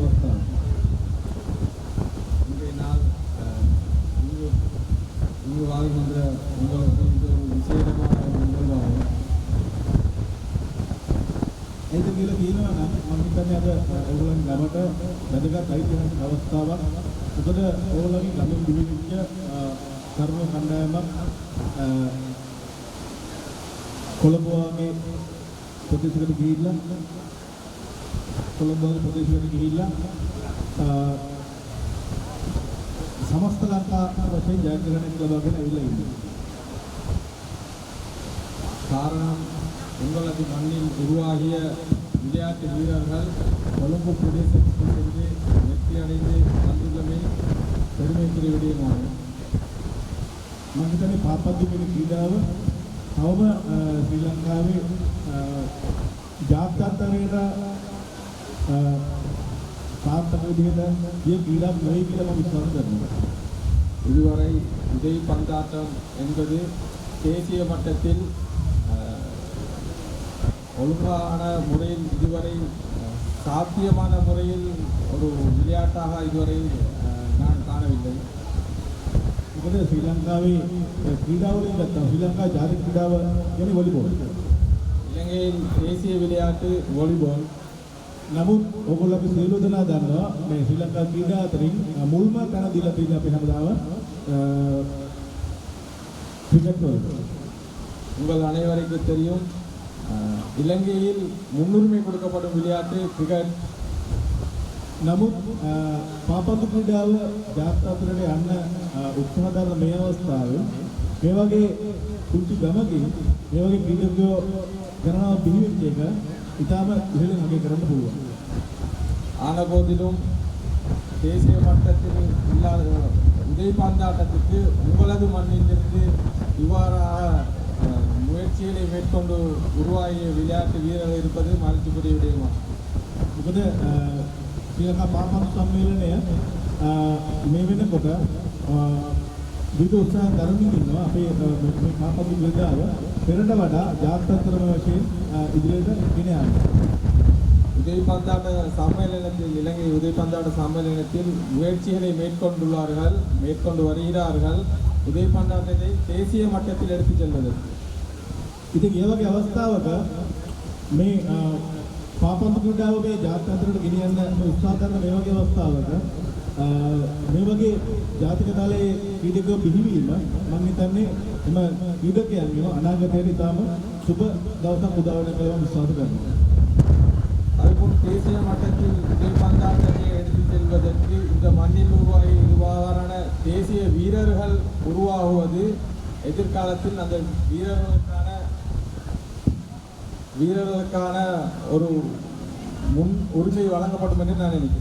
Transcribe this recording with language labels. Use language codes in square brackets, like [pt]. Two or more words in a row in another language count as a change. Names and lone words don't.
[ta] பண்ணுவோம். இன்றைய நாள் இங்கு வாழ்கின்ற உங்களுக்கு இது ஒரு விசேடமான ஒரு நிகழ்வாகும். [si] ඒක කියලා කියනවා නම් මම හිතන්නේ අද ඕගොල්ලන් ගමට වැදගත් ඓතිහාසික අවස්ථාවක්. මොකද ඕගොල්ලන්ගේ ගමෙන් දිවිච්ච තරුණ කණ්ඩායමක් කොළඹ වගේ ප්‍රදේශයකට ගිහිල්ලා සමස්ත ලංකා වශයෙන් ජයග්‍රහණයක් ලබාගෙන ඇවිල්ලා ඉන්නවා. [ta] காரணம் உங்களது மண்ணில் உருவாகிய விளையாட்டு வீரர்கள் கொழும்பு பிரதேசத்துக்கு சென்று வெற்றி அடைந்து வந்துள்ளமை பெருமைக்குரிய விடயமாகும். [si] මම හිතන්නේ පාපද්දු කියන ක්‍රීඩාව තවම ශ්‍රී ලංකාවේ ජාත්‍යන්තරයට සාර්ථක විදිහට මේ ක්‍රීඩාව නෙවෙයි කියලා මම විශ්වාස කරනවා. [ta] இதுவரை உதவி பந்தாட்டம் என்பது தேசிய மட்டத்தில் ஒழுங்கான முறையில் இதுவரை சாத்தியமான முறையில் ஒரு விளையாட்டாக இதுவரை நான் காணவில்லை. [si] මොකද ශ්‍රී ලංකාවේ ක්‍රීඩාවලින් ගත්තා ශ්‍රී ලංකා ජාතික ක්‍රීඩාව කියන්නේ වොලිබෝල්. [ta] இலங்கையின் தேசிய விளையாட்டு வாலிபால். [si] නමුත් ඔයගොල්ලෝ අපි සියලු දෙනා දන්නවා මේ ශ්‍රී ලංකා ක්‍රීඩා අතරින් මුල්ම තැන දීලා තියෙන අපි හැමදාම ක්‍රිකට් වලට. [ta] உங்கள் அனைவருக்கும் தெரியும் இலங்கையில் முன்னுரிமை கொடுக்கப்படும் விளையாட்டு கிரிக்கெட். [si] නමුත් පාපන්දු ක්‍රීඩාව ජාත්‍යන්තරයට යන්න උත්සාහ කරන මේ අවස්ථාවේ මේ වගේ කුංචි ගමකින් මේ වගේ ක්‍රීඩකයෝ ගණනාව බිහිවෙච්ච එක ඉතාම ඉහළින් අගය කරන්න පුළුවන්. [ta] ஆன போதிலும் தேசிய மட்டத்தில் இல்லாத உதவி பந்தாட்டத்துக்கு உங்களது மண்ணிலிருந்து இவ்வாறாக முயற்சிகளை மேற்கொண்டு உருவாகிய விளையாட்டு வீரர்கள் இருப்பது மகிழ்ச்சிக்குரிய விடயமாகும். [si] මොකද ශ්‍රී ලංකා පාපන්දු සම්මේලනය මේ වෙනකොට විවිධ උත්සාහ දරමින් ඉන්නවා. අපේ මේ පාපන්දු ක්‍රීඩාව පෙරට වඩා ජාත්‍යන්තර වශයෙන් ඉදිරියට ගෙන යනවා. [ta] உதவி பந்தாட்ட சம்மேளனத்தில் இலங்கை உதவி பந்தாட்ட சம்மேளனத்தில் முயற்சிகளை மேற்கொண்டு வருகிறார்கள் உதவி பந்தாட்டத்தை தேசிய மட்டத்தில் எடுத்துச் செல்வதற்கு. [si] ඉතින් ඒ වගේ අවස්ථාවක මේ පාපන්දු ක්‍රීඩාවගේ ජාත්‍යන්තරයට ගෙනියන්න උත්සාහ කරන මේ වගේ අවස්ථාවක මේ වගේ ජාතික තලයේ ක්‍රීඩකයෝ බිහිවීම මම හිතන්නේ එම ක්‍රීඩකයන්ගේ අනාගතයේ ඉතාම සුබ දවසක් උදා වෙන කියලා මම විශ්වාස කරනවා. [ta] அதேபோல் தேசிய மட்டத்தில் உதவி பந்தாட்டத்தை எடுத்துச் செல்வதற்கு இந்த மண்ணில் உருவான தேசிய வீரர்கள் உருவாகுவது எதிர்காலத்தில் அந்த வீரர்களுக்கான ஒரு முன் உரிமை வழங்கப்படும் என்று நான் நினைக்கிறேன்.